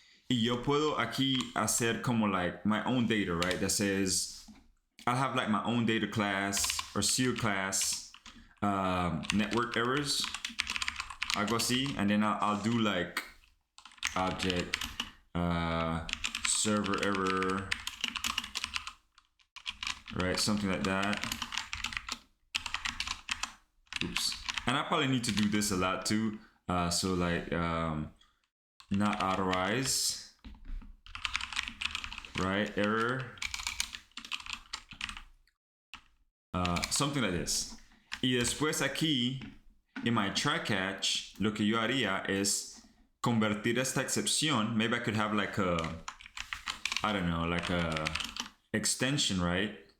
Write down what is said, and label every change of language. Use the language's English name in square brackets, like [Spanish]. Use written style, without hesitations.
[Spanish] Y yo puedo aquí hacer como [English] like my own data, right? That says I'll have like my own data class or seal class, network errors, [Spanish] algo así, [English] and then I'll do like object, server error, right? Something like that. Oops. And I probably need to do this a lot too. So like not authorize, right? Error. Something like this. [Spanish] Y después aquí, en [English] my try catch, [Spanish] lo que yo haría es convertir esta excepción. [English] Maybe I could have like a, I don't know, like a extension, right?